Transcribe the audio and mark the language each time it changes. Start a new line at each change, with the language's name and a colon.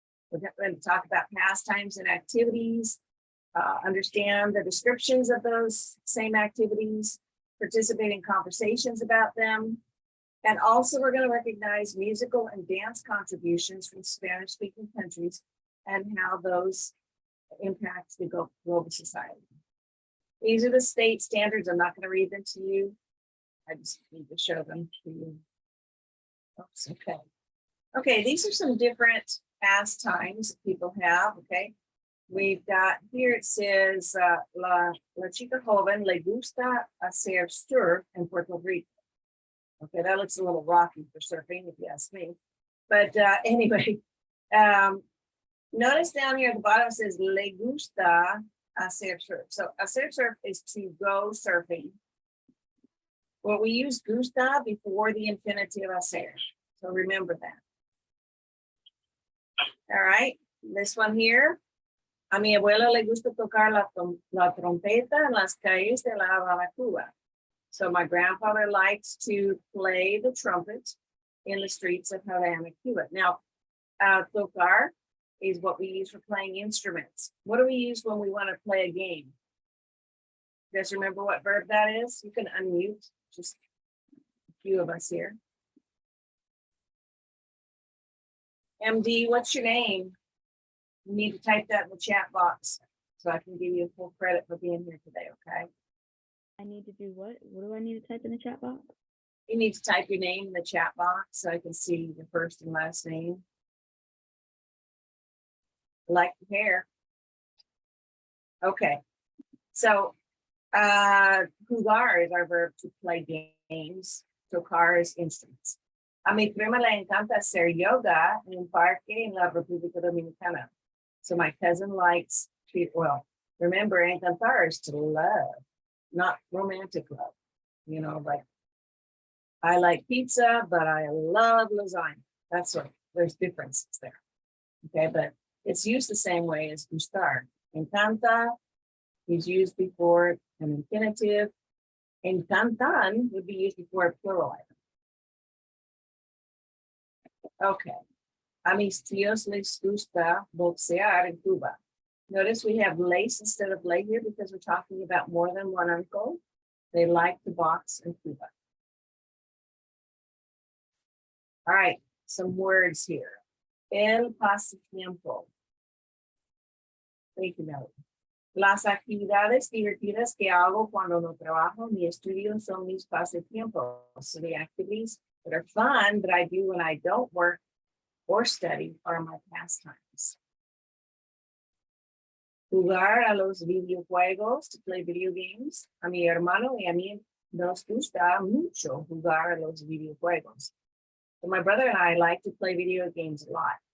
English: We're going to talk about pastimes and activities, understand the descriptions of those same activities, participate in conversations about them, and also we're going to recognize musical and dance contributions from Spanish-speaking countries and how those impact the global society. These are the state standards. I'm not going to read them to you. I just need to show them to you. Oops, okay. Okay, these are some different pastimes that people have, okay? We've got here, it says,
Spanish: la chica joven le gusta hacer surf en Puerto Rico.
English: Okay, that looks a little rocky for surfing, if you ask me. But anyway, notice down here at the bottom it says
Spanish: le gusta hacer surf.
English: So hacer surf is to go surfing. Well, we use gusta before the infinitive hacer. So remember that. All right, this one here.
Spanish: A mi abuela le gusta tocar la trompeta en las calles de La Habana, Cuba.
English: So my grandfather likes to play the trumpet in the streets of Havana, Cuba. Now, tocar is what we use for playing instruments. What do we use when we want to play a game? You guys remember what verb that is? You can unmute, just a few of us here. MD, what's your name? You need to type that in the chat box so I can give you full credit for being here today, okay? I need to do what? What do I need to type in the chat box? You need to type your name in the chat box so I can see your first and last name. Like the hair. Okay. So, jugar is our verb to play games. Tocar is instruments.
Spanish: A mi prima le encanta hacer yoga en un parque en la República Dominicana.
English: So my cousin likes to, well, remember, encantar is to love, not romantic love. You know, like I like pizza, but I love lasagna. That's what, there's differences there. Okay, but it's used the same way as gustar. Encanta is used before an infinitive. Encantan would be used before a plural item. Okay.
Spanish: A mis tíos les gusta boxear en Cuba.
English: Notice we have lace instead of lay here because we're talking about more than one uncle. They like to box in Cuba. All right, some words here. El pasatiempo. Take a note.
Spanish: Las actividades divertidas que hago cuando no trabajo ni estudio son mis pasatiempos.
English: So the activities that are fun that I do when I don't work or study are my pastimes.
Spanish: Jugar a los videojuegos,
English: to play video games.
Spanish: A mi hermano y a mí nos gusta mucho jugar a los videojuegos.
English: So my brother and I like to play video games a lot.